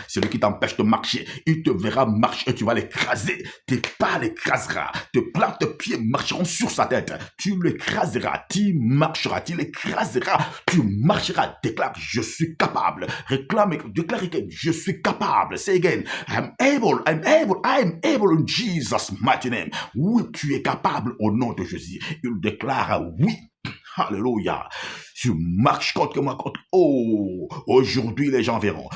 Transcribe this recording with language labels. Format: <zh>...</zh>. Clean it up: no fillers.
<fr>Celui qui t'empêche de marcher, il te verra marcher et tu vas l'écraser. Tes pas l'écraseras. Tes plats de pieds marcheront sur sa tête. Tu l'écraseras. Tu marcheras. Tu l'écraseras. Tu marcheras. Déclare, je suis capable. Réclame, déclare que je suis capable.</fr> <en>Say again. I'm able in Jesus' mighty name.</en> <fr>Oui, tu es capable au nom de Jésus. Il déclare oui. Alléluia. Tu marches contre moi, Oh, aujourd'hui les gens verront.</fr>